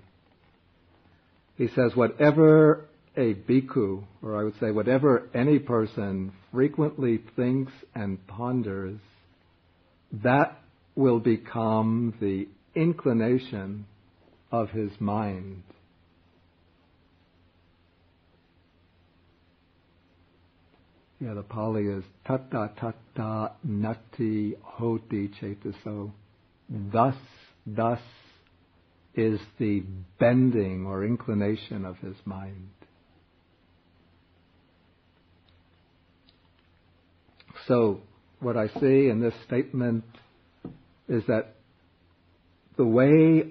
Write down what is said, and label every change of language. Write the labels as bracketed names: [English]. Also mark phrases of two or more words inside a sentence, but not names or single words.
[English] He says, whatever a bhikkhu, or I would say whatever any person frequently thinks and ponders, that will become the inclination of his mind. Yeah, the Pali is [Pali] tatta tatta nati hoti chetaso. [English] Thus is the bending or inclination of his mind. So, what I see in this statement is that the way